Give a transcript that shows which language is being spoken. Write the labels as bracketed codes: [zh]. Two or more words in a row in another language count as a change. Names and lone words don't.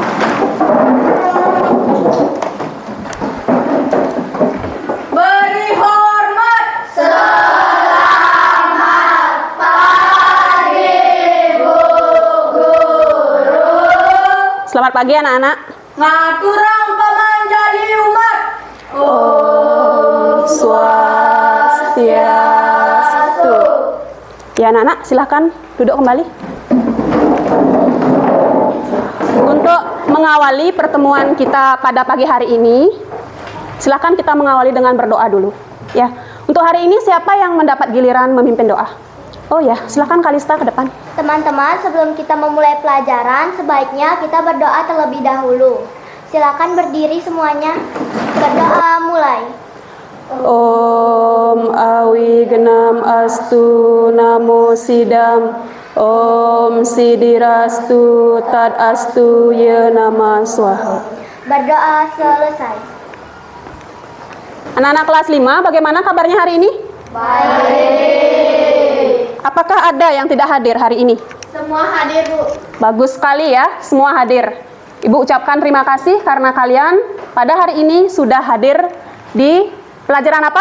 [id] Beri hormat. Selamat pagi, Bu Guru. Selamat pagi anak-anak. [ban] Ngaturang pemanjali umat. Om Swastiastu. [id] Ya anak-anak, silahkan duduk kembali. Untuk mengawali pertemuan kita pada pagi hari ini, silakan kita mengawali dengan berdoa dulu. Ya, untuk hari ini siapa yang mendapat giliran memimpin doa? Oh ya, silakan Kalista ke depan. Teman-teman, sebelum kita memulai pelajaran, sebaiknya kita berdoa terlebih dahulu. Silakan berdiri semuanya. Berdoa mulai. [sa] Om Awi Genam Astu Namo Sidam Om Sidirastu Tad Astu Ye Nama Swaha. [id] Berdoa selesai. Anak-anak kelas 5, bagaimana kabarnya hari ini? Baik. Apakah ada yang tidak hadir hari ini? Semua hadir, Bu. Bagus sekali ya, semua hadir. Ibu ucapkan terima kasih karena kalian pada hari ini sudah hadir di pelajaran apa?